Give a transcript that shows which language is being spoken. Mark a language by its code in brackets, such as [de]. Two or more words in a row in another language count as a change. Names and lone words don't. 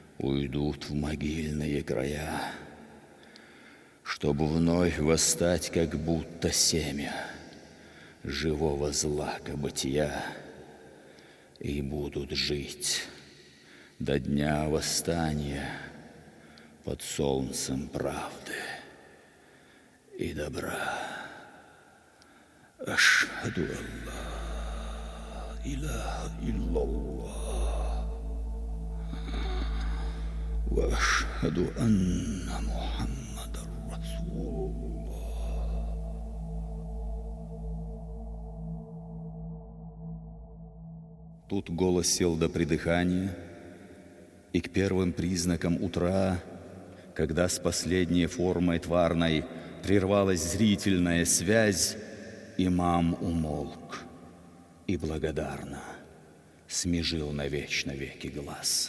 [ru] в могильные края, чтобы вновь восстать, как будто семя живого злака бытия, и будут жить до дня восстания под солнцем правды и добра. [ar] أشهد الله إله إلا الله و أشهد أن محمدا رسول الله. [ru] Тут голос сел до придыхания, и к первым признакам утра, когда с последней формой тварной прервалась зрительная связь, имам умолк и благодарно смежил навечно веки глаз.